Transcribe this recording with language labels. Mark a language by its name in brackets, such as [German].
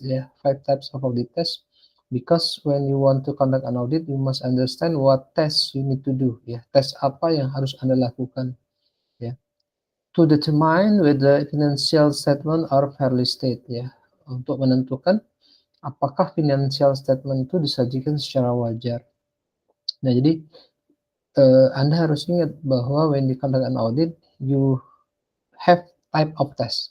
[English] Yeah, five types of audit tests. Because when you want to conduct an audit, you must understand what tests you need to do. [Indonesian] Ya, tes apa yang harus Anda lakukan. [English] Ya, to determine whether financial statement are fairly stated. [Indonesian] Ya, untuk menentukan apakah financial statement itu disajikan secara wajar. Nah, jadi Anda harus ingat bahwa [English] when you conduct an audit, you have type of test.